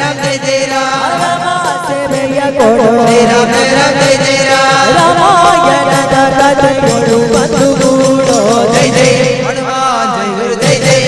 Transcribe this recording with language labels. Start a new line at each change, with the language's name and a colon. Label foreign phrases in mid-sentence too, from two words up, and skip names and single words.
Hindi: जय जय राम
Kannada: ಸೇವೆಯ ಕೊಡು
Hindi: जय राम जय जय राम
Kannada: ರಾಮಾಯಣದ ಕಥೆ ಕೊಡು ಬಂದು ಗೂಡೋ
Hindi: जय जय हनुमान जय गुरु जय जय